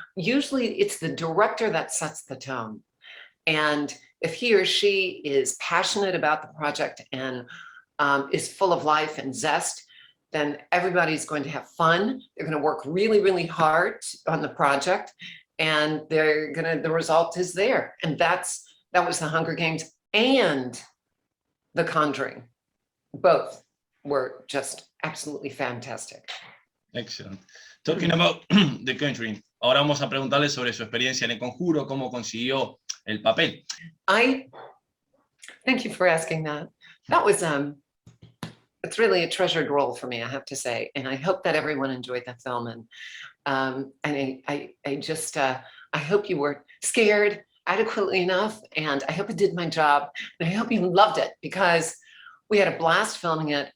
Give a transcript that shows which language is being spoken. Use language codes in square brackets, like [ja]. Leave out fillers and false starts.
[en] Usually it's the director that sets the tone. And if he or she is passionate about the project and is full of life and zest, then everybody's going to have fun. They're going to work really, really hard on the project, and the result is there. And that was the Hunger Games and the Conjuring. Both were just absolutely fantastic. Excellent. Talking about The Conjuring, [es] ahora vamos a preguntarle sobre su experiencia en El Conjuro, cómo consiguió el papel. [en] Thank you for asking that. That was it's really a treasured role for me, I have to say. And I hope that everyone enjoyed that film. And I just, I hope you were scared adequately enough. And I hope it did my job. And I hope you loved it, because we had a blast filming it.